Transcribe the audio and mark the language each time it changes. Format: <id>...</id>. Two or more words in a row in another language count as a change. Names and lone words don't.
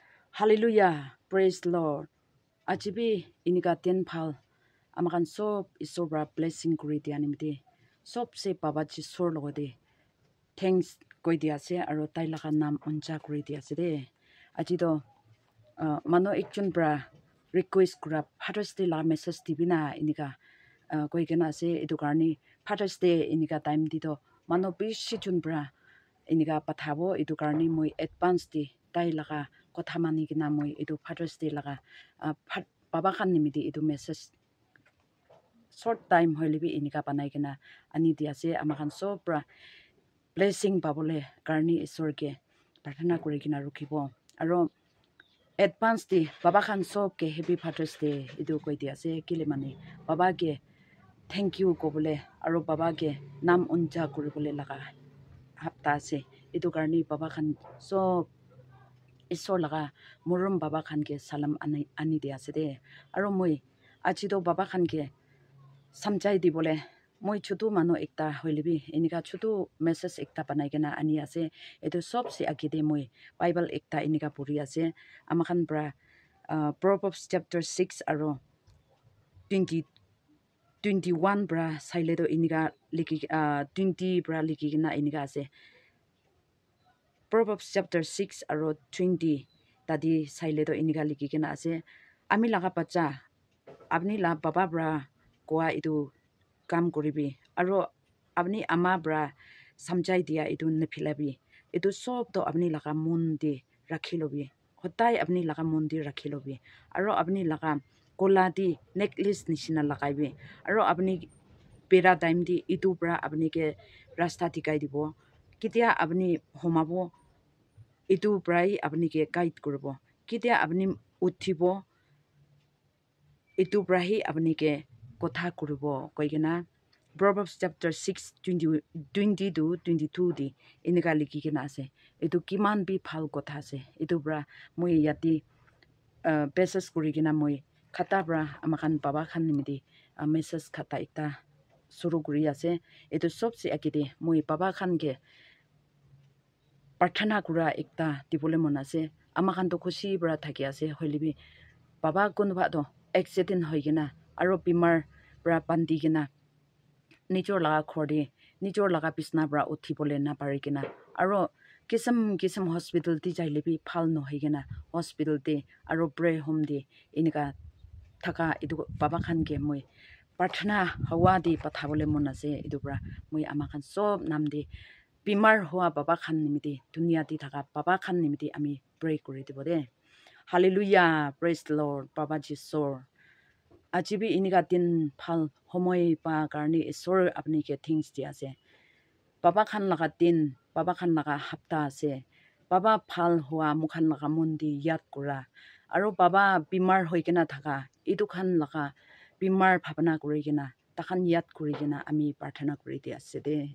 <en>Hallelujah. Praise the Lord.</en> <nag>Ajibi inika ten phal. Amakan sob isobra blessing kuri dia nimde. Sob se baba ji sor logode. Thanks koi dia se aro tai laka nam unja kuri dia se de. Ajido mano ekchun bra request kura Father's Day la message tibina inika koi kena se edu karni Father's Day inika time dido mano bishi chun bra inika pathabo edu karni moi advance di tai laka kotha mani kina moi edu Father's Day laka baba khan nimidi edu message short time hoilibi inika panai kina ani dia se amakan sobra blessing babole karni isorge prathana kuri kina rukhibo aro advance di baba khan sob ke happy Father's Day edu koi dia se kile mani baba ke</nag> <en>thank you</en> <nag>ko bole aro baba ke nam unja kuri bole laga hapta se edu karni baba khan sob isor laga murum baba khan ke salam ani dia se de aro moi ajido baba khan ke samjai di bole moi chutu mano ekta hoilibi inika chutu message ekta panai kena ani ase etu sob se akide moi bible ekta inika puri ase amakhan bra Proverbs chapter 6 aro 21 bra sailedo inika liki 20 bra liki kena inika ase Proverbs chapter 6 aro 20 tadi sailedo inika liki kena ase ami laga bacha apni la baba bra koa itu কাম কৰিবি আৰু আপুনি আমা ব্ৰা সমঝাই দিয়া এটো নেফিলাবি এটো সব তো আপুনি লাগা মন দি ৰাখি লবি হতাই আপুনি লাগা মন দি ৰাখি লবি আৰু আপুনি লাগা কোলা দি নেকলেস নিচিনা লাগাইবি আৰু আপুনি পেৰা টাইম দি ইটো ব্ৰা আপুনি কে ৰাস্তা ঠিকাই দিব কেতিয়া আপুনি হোমাব ইটো ব্ৰাই আপুনি কে গাইড কৰিব কেতিয়া আপুনি উঠিব ইটো ব্ৰাহি আপুনি কে কথা কৰিব কইগেনা Proverbs chapter 6 20 to 22 di inika liki kena ase etu kiman bi phal kotha ase etu bra moi yati message kuri kena moi khata bra amakan baba khan nimidi message khata ekta suru kuri ase etu sob se akide moi baba khan ke प्रार्थना कुरा एकता दिबोले मन आसे amakan to खुशी बरा थाकी आसे होलिबि बाबा कोनबा दो एक्सीडेंट होइगेना आरो बिमार बरा पान्दिगेना निजोर लगा खोरदे निजोर लगा बिसना बरा उठी बोले ना पारिगेना आरो किसम हॉस्पिटल ति जाइलेबि फाल न होइगेना हॉस्पिटल ते आरो ब्रे होम दे इनका थाका इदु बाबा खान के moi प्रार्थना हवा दे पथाबोले मन आसे इदु बरा moi amakan सब नाम दे बिमार हुआ बाबा खान निमिति दुनिया दी थाका बाबा खान निमिति आमी प्रे करि दिबो दे</nag> <en>Hallelujah praise the Lord</en> <nag>बाबा जिसोर आजिबि इनिगा दिन फाल समय पा कारनि ईश्वर अपनी के थिंग्स दिया से बाबा खान लगा दिन बाबा खान लगा हफ्ता से बाबा फाल हुआ मुखान लगा मुंदी याद कुरा आरो बाबा बीमार होइकेना थाका इदु खान लगा बीमार भावना करिकेना तखान याद करिकेना आमी प्रार्थना करि दिया से दे</nag>